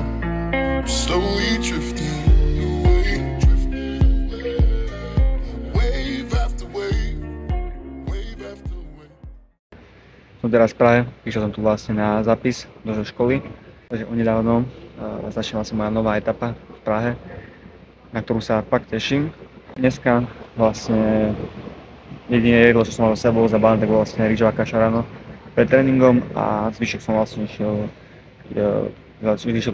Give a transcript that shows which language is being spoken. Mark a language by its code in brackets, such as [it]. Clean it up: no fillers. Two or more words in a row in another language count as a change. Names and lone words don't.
[en] I'm slowly drifting away, wave after wave, wave after wave. [sk] Som teraz v Prahe, išiel som tu vlastne na zápis do školy. Takže onedávno začala sa moja nová etapa v Prahe, na ktorú sa fakt teším. Dneska vlastne jediné jedlo, čo som mal s sebou zabalné, tak bolo vlastne rýžová kaša ráno pred tréningom a zvyšok som vlastne išiel, zvyšok